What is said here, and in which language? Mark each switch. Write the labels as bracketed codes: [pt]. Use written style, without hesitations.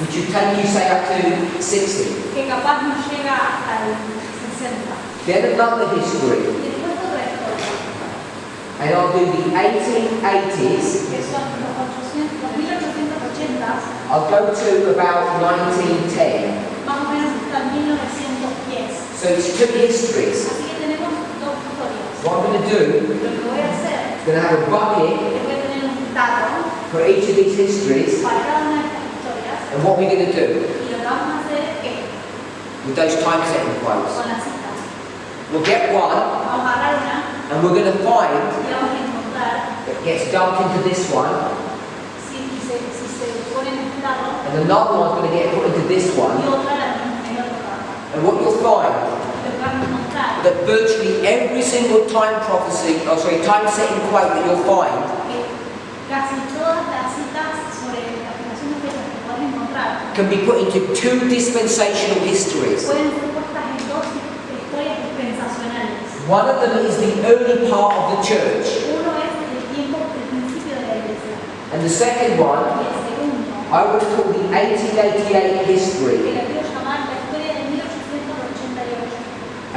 [en] which you tell you say up to 60. [es] que capaz no llega hasta el 60. [en] Then another history, [es] Y después otra historia, [en] and I'll do the 1880s. [es] que son los 1880, [en] I'll go to about 1910. [es] más o menos hasta 1910. [en] So it's two histories. [es] Así que tenemos dos historias. [en] What I'm going to do, [es] Lo que voy a hacer [en] I'm going to have a bucket [es] es voy a tener un dato [en] for each of these histories. [es] para cada una de estas historias. [en] And what we're going to do [es] Y lo que vamos a hacer es que [en] with those time setting quotes, [es] con las citas [en] we'll get one [es] vamos a agarrar una [en] and we're going to find [es] y vamos a encontrar [en] that gets dumped into this one, [es] si se pone en este lado [en] and another one's going to get put into this [es] y [en] one. [es] otra en otro lado. [en] And what you'll find [es] Lo que vamos a encontrar [en] that virtually every single time time setting quote that you'll find [es] que casi todas las citas sobre la aplicación de fechas que puedes encontrar [en] can be put into two dispensational histories. [es] pueden ser puestas en dos historias dispensacionales. [en] One of them is the early part of the church, [es] Uno es el tiempo del principio de la iglesia [en] and the second [es] y [en] one [es] el segundo [en] I would call the 1888 [es] que [en] history, [es] la quiero llamar la historia de 1888